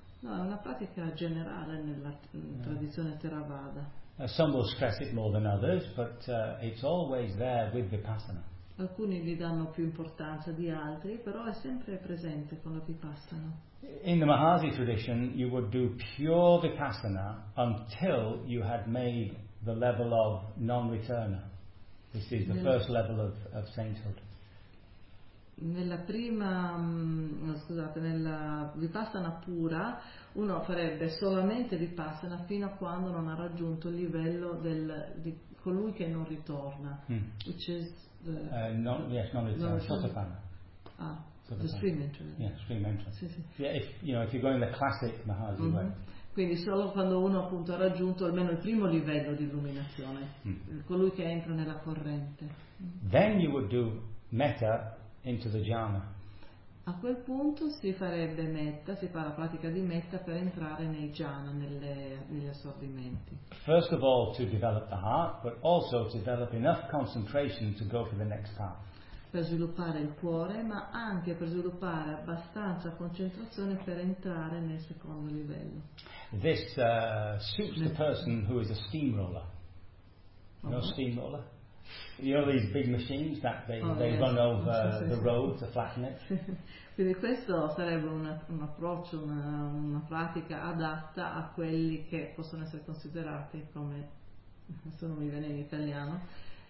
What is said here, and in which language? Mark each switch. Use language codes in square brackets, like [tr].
[it] No, è una pratica generale nella tradizione Theravada. [en] Some will stress it more than others, but it's always there with Vipassana. [it] Alcuni gli danno più importanza di altri, però è sempre presente con la Vipassana. [en] In the Mahasi tradition, you would do pure Vipassana until you had made the level of non-returner. This is the first level of sainthood. [it] Nella prima, nella Vipassana pura, uno farebbe solamente Vipassana fino a quando non ha raggiunto il livello di colui che non ritorna, [en] which is the non-returner. The stream entrance. Yeah, stream entrance. [it] Sì, sì. [en] Yeah, if you're going the classic Mahasi way. [it] Quindi solo quando uno appunto ha raggiunto almeno il primo livello di illuminazione, colui che entra nella corrente. [en] Then you would do metta into the jhana. [it] A quel punto si farebbe metta, si fa la pratica di metta per entrare nei jhana, negli assorbimenti. [en] First of all to develop the heart, but also to develop enough concentration to go for the next path. [it] Per sviluppare il cuore, ma anche per sviluppare abbastanza concentrazione per entrare nel secondo livello. [en] This suits the person who is a steamroller. Okay. No steamroller? You know these big machines that they run over the road to flatten it? [it] Quindi questo sarebbe un approccio, una pratica adatta a quelli che possono essere considerati come, se non mi viene in italiano,